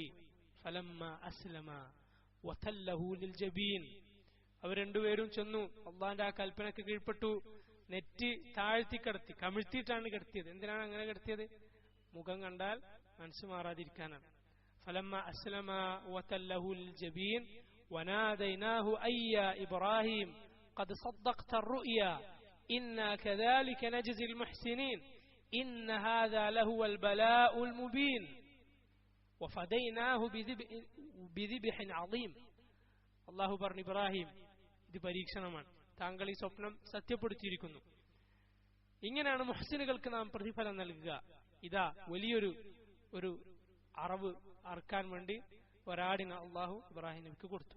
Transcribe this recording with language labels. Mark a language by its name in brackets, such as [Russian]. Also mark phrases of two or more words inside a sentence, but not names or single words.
[Arabic] فلما أسلما وتله للجبين, [Malayalam] അവർ രണ്ടുപേരും ചെന്നു, അള്ളാഹിന്റെ ആ കൽപ്പനക്ക് കീഴ്പ്പെട്ടു. നെറ്റി താഴ്ത്തി കിടത്തി, കമിഴ്ത്തിയിട്ടാണ് കിടത്തിയത്. എന്തിനാണ് അങ്ങനെ കിടത്തിയത്? മുഖം കണ്ടാൽ മനസ്സ് മാറാതിരിക്കാനാണ്. [Arabic] فلما أسلما وتله للجبين وناديناه أن يا إبراهيم قد صدقت الرؤيا إنا كذلك نجزي المحسنين إن هذا لهو البلاء المبين وفديناه بذبح عظيم. [Malayalam] അല്ലാഹു പറഞ്ഞു, ഇബ്രാഹിം, ഇത് പരീക്ഷണമാണ്, താങ്കൾ ഈ സ്വപ്നം സത്യപ്പെടുത്തിയിരിക്കുന്നു. ഇങ്ങനെയാണ് മുഹ്സിനുകൾക്ക് നാം പ്രതിഫലം നൽകുക. ഇതാ വലിയൊരു അറവ് അറക്കാൻ വേണ്ടി ഒരാടിനെ അള്ളാഹു ഇബ്രാഹിം നബിക്ക് കൊടുത്തു.